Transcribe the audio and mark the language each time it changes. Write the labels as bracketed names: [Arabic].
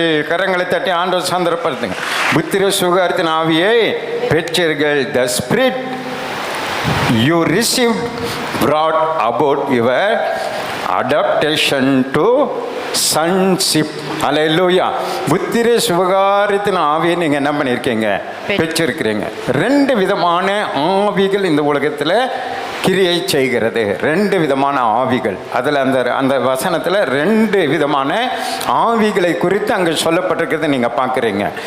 [Tamil] கரங்களை தட்டி ஆண்டவர் சந்தர்ப்பப்படுத்துங்க. புத்திர சுவிகாரத்தின் ஆவியை பெற்றீர்கள். [English] The spirit you received brought about your adaptation to sonship. [Tamil] அல்லேலூயா. புத்திர சுவிகாரத்தின் ஆவியை நீங்கள் என்ன பண்ணியிருக்கீங்க? பெற்றிருக்கிறீங்க. 2 விதமான ஆவிகள் இந்த உலகத்தில் கிரியை செய்கிறது. 2 விதமான ஆவிகள். அதில் அந்த வசனத்தில் 2 விதமான ஆவிகளை குறித்து அங்கே சொல்லப்பட்டிருக்கிறது நீங்கள் பார்க்குறீங்க.